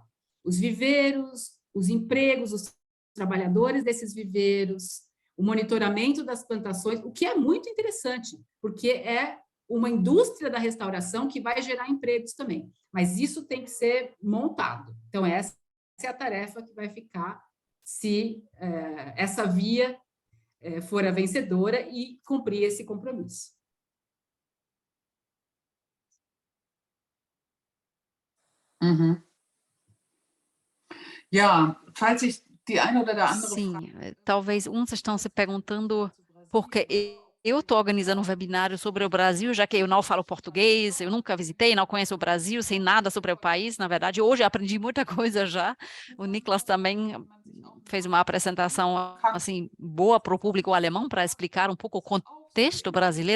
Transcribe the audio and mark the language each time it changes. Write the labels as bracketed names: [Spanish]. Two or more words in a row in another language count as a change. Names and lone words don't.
[Portuguese] Os viveiros, os empregos, os trabalhadores desses viveiros, o monitoramento das plantações, o que é muito interessante, porque é uma indústria da restauração que vai gerar empregos também. Mas isso tem que ser montado. Então, essa é a tarefa que vai ficar se essa via for a vencedora e cumprir esse compromisso. [German] Ja, falls ich die eine oder der andere [Portuguese] Sim, talvez uns estão se perguntando por que eu estou organizando um webinário sobre o Brasil, já que eu não falo português, eu nunca visitei, não conheço o Brasil, sei nada sobre o país. Na verdade, hoje aprendi muita coisa já. O Niklas também fez uma apresentação assim boa para o público alemão para explicar um pouco o contexto brasileiro.